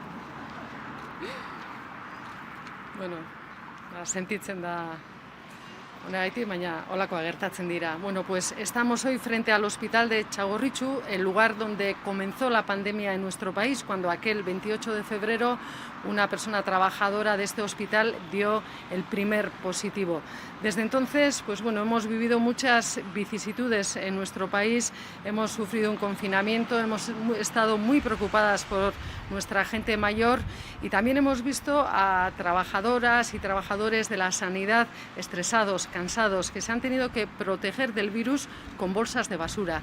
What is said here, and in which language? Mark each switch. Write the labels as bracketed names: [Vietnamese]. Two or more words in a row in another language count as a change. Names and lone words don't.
[Basque] Sentitzen da Horregatik, baina holakoa gertatzen dira. [Spanish] Bueno, pues estamos hoy frente al hospital de Txagorritxu, el lugar donde comenzó la pandemia en nuestro país, cuando aquel 28 de febrero una persona trabajadora de este hospital dio el primer positivo. Desde entonces, pues bueno, hemos vivido muchas vicisitudes en nuestro país, hemos sufrido un confinamiento, hemos estado muy preocupadas por nuestra gente mayor y también hemos visto a trabajadoras y trabajadores de la sanidad estresados, cansados, que se han tenido que proteger del virus con bolsas de basura.